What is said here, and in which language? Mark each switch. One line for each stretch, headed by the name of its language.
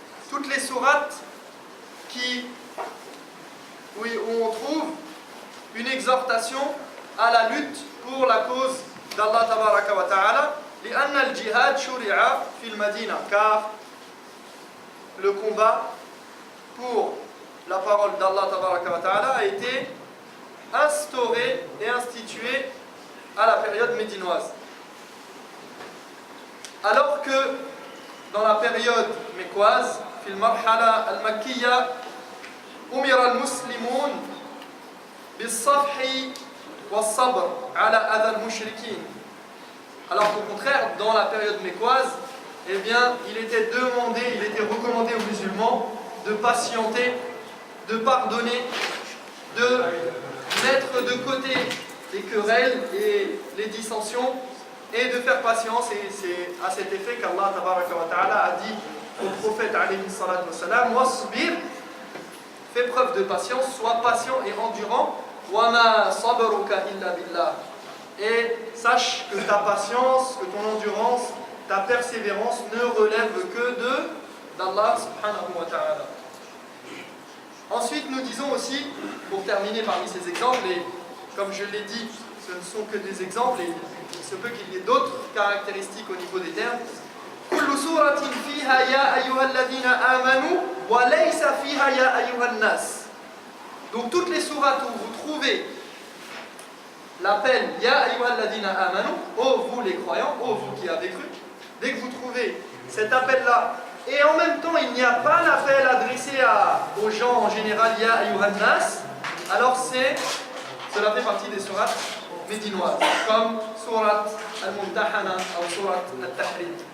French: Toutes les sourates où on trouve une exhortation à la lutte pour la cause d'Allah tabaraka wa ta'ala,
Arabic: لأن الجهاد شرع في المدينة,
French: car le combat pour la parole d'Allah tabaraka wa ta'ala a été instauré et institué à la période médinoise. Alors que dans la période mécoise,
Arabic: في المرحلة المكية أمر المسلمون بالصفح والصبر على أذى المشركين.
French: Alors qu'au contraire, dans la période mécoise, eh bien, il était recommandé aux musulmans de patienter, de pardonner, de mettre de côté les querelles et les dissensions et de faire patience. Et c'est à cet effet qu'Allah tabaraka wa ta'ala a dit au prophète alayhi salatu wassalam, wasbir, fais preuve de patience, sois patient et endurant,
Arabic: wa ma sabruka illa billah.
French: Et sache que ta patience, que ton endurance, ta persévérance ne relève que d'Allah subhanahu wa ta'ala. Ensuite, nous disons aussi, pour terminer parmi ces exemples, et comme je l'ai dit, ce ne sont que des exemples, et il se peut qu'il y ait d'autres caractéristiques au niveau des termes.
Arabic: كل سورة فيها يا أيها الذين آمنوا وليس فيها يا أيها الناس.
French: Donc toutes les sourates où vous trouvez l'appel
Arabic: Ya ayyuhal ladina amanu,
French: ô vous les croyants, ô vous qui avez cru, dès que vous trouvez cet appel-là, et en même temps il n'y a pas l'appel adressé aux gens en général
Arabic: Ya ayyuhan nas,
French: alors cela fait partie des sourates médinoises, comme sourate al-Mumtahana ou sourate al-Tahrim.